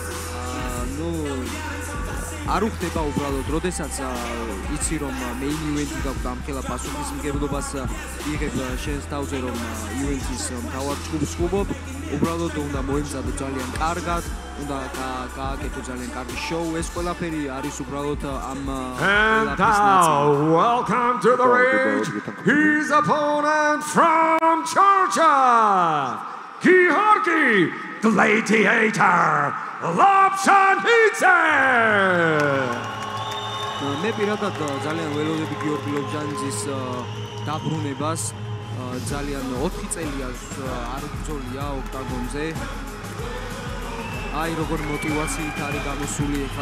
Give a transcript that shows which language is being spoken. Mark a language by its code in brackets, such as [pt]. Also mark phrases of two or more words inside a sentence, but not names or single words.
[ka] არ უხდება უბრალოდ, როდესაც იცი რომ [en] main event- [ka] ი გაქვს ამხელა პასუხისმგებლობას იღებ შენს თავზე რომ event-ის მთავარ ჯგუფს ვუბობ, უბრალოდ უნდა მოემზადო ძალიან კარგად, უნდა გააკეთო ძალიან კარგი შოუ, ეს ყველაფერი არის უბრალოდ ამ [en] And now, welcome to the ring, his opponent from Georgia, Georgi Gladiator Lobjanidze. [ka] მე პირადად ძალიან ველოდები გიორგი ლობჟანიძის დაბრუნებას. ძალიან 4 წელია არ ბრძოლია ოქტაგონზე. აი როგორ მოტივაციით არის გამოსული ხა.